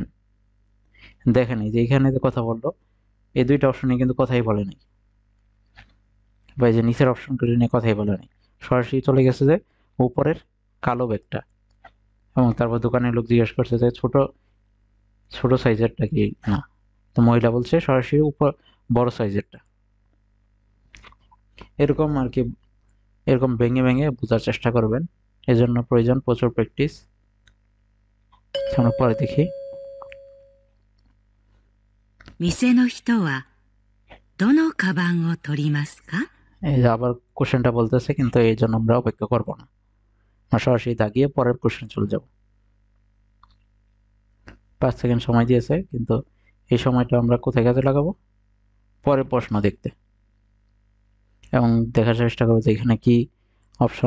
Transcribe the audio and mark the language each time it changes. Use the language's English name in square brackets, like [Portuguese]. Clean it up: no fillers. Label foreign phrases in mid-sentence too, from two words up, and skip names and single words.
[Bangla] দেখেন এই যে এখানে যে কথা বললো, এই দুইটা অপশনে কিন্তু কথাই বলে নাই, বা এই যে নিচের অপশনগুলি নিয়ে কথাই বলে নাই, সরাসরি চলে গেছে যে উপরের কালো ব্যাগটা, এবং তারপর দোকানের লোক জিজ্ঞেস করছে যে ছোট ছোট সাইজেরটা কি না, তো মহিলা বলছে সরাসরি উপর বড় সাইজেরটা। এরকম আর কি, এরকম ভেঙে ভেঙে বোঝার চেষ্টা করবেন, এজন্য প্রয়োজন প্রচুর প্র্যাকটিস। আমরা পরে দেখি। [Japanese] 店の人はどのカバンを取りますか? [Bangla] এই যে আবার কোশ্চেনটা বলতেছে, কিন্তু এই জন্য আমরা অপেক্ষা করবো না, আমরা সরাসরি দাগিয়ে পরের কোশ্চেন চলে যাব। 5 সেকেন্ড সময় দিয়েছে, কিন্তু এই সময়টা আমরা কোথায় কাজে লাগাবো? পরের প্রশ্ন দেখতে, এবং দেখার চেষ্টা করবো যে এখানে কি অপশন।